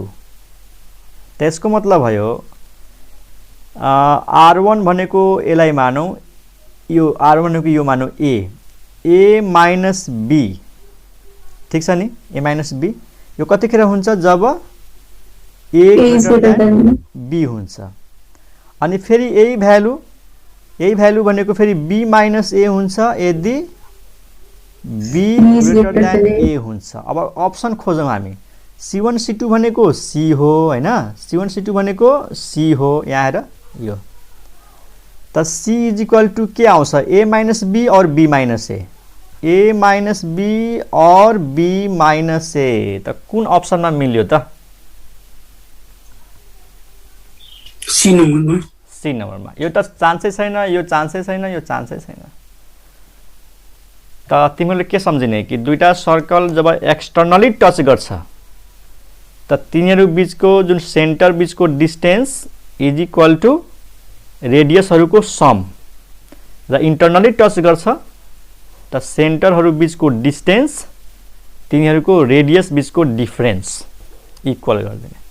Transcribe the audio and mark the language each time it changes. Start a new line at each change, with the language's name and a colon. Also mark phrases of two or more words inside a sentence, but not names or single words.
Nepali: त्यसको मतलब भयो r1 भनेको यसलाई मानौ यो r1 भनेको यो मानौ a माइनस b ठीक छ नि a माइनस b यो कतिखेर हुन्छ जब a
English: greater than
Nepali: b हुन्छ अनि फेरि यही भ्यालु भनेको फेरि b माइनस a हुन्छ यदि b
English: greater than
Nepali: a हुन्छ। अब अप्सन खोजौं हामी c1 c2 भनेको c हो हैन c1 c2 भनेको c हो यहाँ हेर यो त c
English: is equal to
Nepali: के आउँछ a माइनस b और b माइनस a माइनस b और b माइनस a त कुन अप्सनमा मिल्यो त सी नम्बरमा सी नम्बरमा यो त चान्सै छैन यो चान्सै छैन यो चान्सै छैन। त तिमीले के सम्झिने कि दुईटा सर्कल जब
English: externally touch
Nepali: गर्छ त तिनीहरु बीचको जुन सेन्टर बीचको
English: distance is equal to
Nepali: रेडियसहरुको सम र
English: internally touch
Nepali: गर्छ त सेन्टरहरु बीचको डिस्टेन्स तिनीहरुको रेडियस बीचको डिफरेन्स इक्वल गर्दिने।